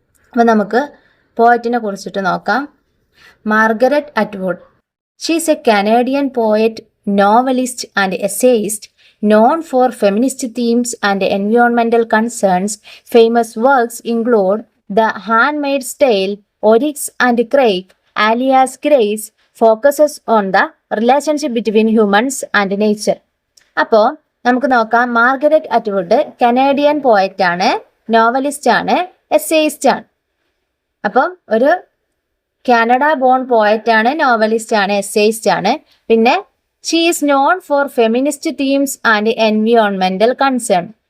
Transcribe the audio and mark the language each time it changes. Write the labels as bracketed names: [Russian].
[Malayalam] അപ്പോൾ നമുക്ക് പോയറ്റിനെ കുറിച്ചിട്ട് നോക്കാം. Margaret Atwood. [English] She is a Canadian poet, novelist and essayist known for feminist themes and environmental concerns. Famous works include The Handmaid's Tale, Oryx and Crake, alias Grace, focuses on the relationship between humans and nature. [Malayalam] അപ്പോൾ നമുക്ക് നോക്കാം. Margaret Atwood Canadian poet ആണ്, novelist ആണ്, essayist ആണ്. അപ്പം ഒരു Canada bone poet ആണ്, novelist ആണ്, എസ്സേയിസ്റ്റ് ആണ്. [English] പിന്നെ she is known for feminist themes and എൻവിയോൺമെന്റൽ concern.